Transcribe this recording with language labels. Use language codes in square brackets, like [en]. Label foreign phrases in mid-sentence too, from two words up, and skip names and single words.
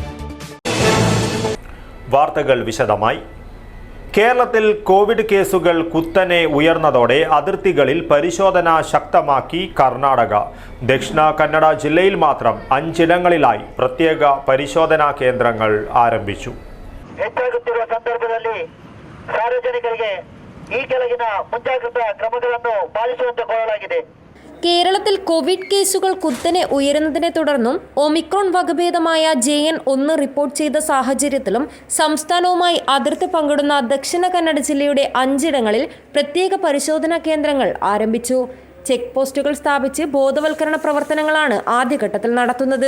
[ml] വാർത്തകൾ വിശദമായി. കേരളത്തിൽ കോവിഡ് കേസുകൾ കുത്തനെ ഉയർന്നതോടെ അതിർത്തികളിൽ പരിശോധന ശക്തമാക്കി കർണാടക. ദക്ഷിണ കന്നഡ ജില്ലയിൽ മാത്രം 5ഇടങ്ങളിലായി പ്രത്യേക പരിശോധനാ കേന്ദ്രങ്ങൾ ആരംഭിച്ചു. [kn] ಹೆಚ್ಚಾಗುತ್ತಿರುವ ಸಂದರ್ಭದಲ್ಲಿ ಸಾರ್ವಜನಿಕರಿಗೆ ಈ ಕೆಳಗಿನ ಮುಂಜಾಗ್ರತಾ ಕ್ರಮಗಳನ್ನು ಪಾಲಿಸುವಂತೆ ಕೋರಲಾಗಿದೆ. [ml] കേരളത്തിൽ കോവിഡ് കേസുകൾ കുത്തനെ ഉയരുന്നതിനെ തുടർന്നും ഒമിക്രോൺ വകഭേദമായ JN.1 റിപ്പോർട്ട് ചെയ്ത സാഹചര്യത്തിലും സംസ്ഥാനവുമായി അതിർത്തി പങ്കിടുന്ന ദക്ഷിണ കന്നഡ ജില്ലയുടെ 5ഇടങ്ങളിൽ പ്രത്യേക പരിശോധനാ കേന്ദ്രങ്ങൾ ആരംഭിച്ചു. ചെക്ക് പോസ്റ്റുകൾ സ്ഥാപിച്ച് ബോധവൽക്കരണ പ്രവർത്തനങ്ങളാണ് ആദ്യഘട്ടത്തിൽ നടത്തുന്നത്.